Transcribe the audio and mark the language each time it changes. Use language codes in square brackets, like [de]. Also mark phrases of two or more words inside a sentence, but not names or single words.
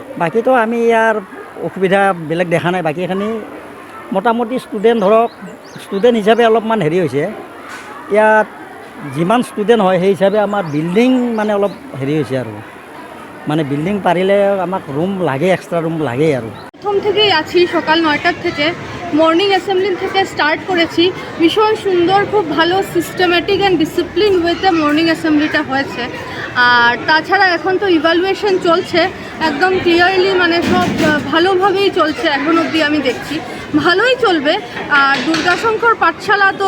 [as] বাকীতো আমি ইয়াৰ অসুবিধা বেলেগ দেখা নাই বাকীখিনি মোটামুটি ষ্টুডেণ্ট ধৰক ষ্টুডেণ্ট হিচাপে অলপমান হেৰি হৈছে ইয়াত যিমান ষ্টুডেণ্ট হয় সেই হিচাপে আমাৰ বিল্ডিং মানে অলপ হেৰি হৈছে আৰু মানে বিল্ডিং পাৰিলে আমাক ৰুম লাগে [en] extra room [as] লাগে আৰু [bn] প্রথম থেকেই আছি সকাল 9টার থেকে [en] morning assembly [bn] থেকে স্টার্ট করেছি ভীষণ সুন্দর খুব ভালো [en] systematic and discipline [bn] ওয়েতে [en] morning assembly [bn] হয়েছে আর তাছাড়া এখন তো ইভ্যালুয়েশন চলছে একদম ক্লিয়ারলি মানে সব ভালোভাবেই চলছে এখন অবধি আমি দেখছি ভালোই চলবে আর দুর্গাশঙ্কর পাঠশালা তো